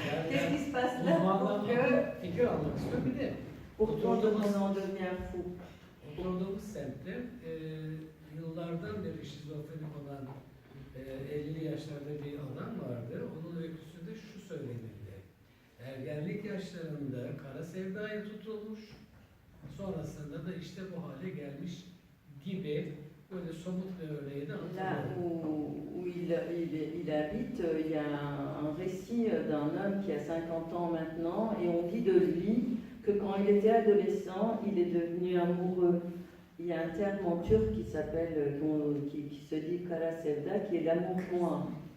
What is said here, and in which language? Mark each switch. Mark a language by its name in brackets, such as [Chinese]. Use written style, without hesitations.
[French] Qu'est-ce qui se passe là pour que... [Turkish] Fikir almak istiyorum. Bir de [French] Pourquoi on en devient fou? [Turkish] oturduğumuz semtte yıllardan beri şizofrenik olan 50'li yaşlarda bir adam vardı. Onun öyküsünde şu söylenildi. Ergenlik yaşlarında kara sevdaya tutulmuş, sonrasında da işte bu hale gelmiş gibi böyle somut bir örneği de [French] Là [Turkish] hatırlıyorum. [French] où il habite, il y a un récit d'un homme qui a 50 ans maintenant et on dit de lui que quand il était adolescent, il est devenu amoureux. Il y a un terme en turc qui s'appelle, qui se dit kara sevda, qui est l'amour noir.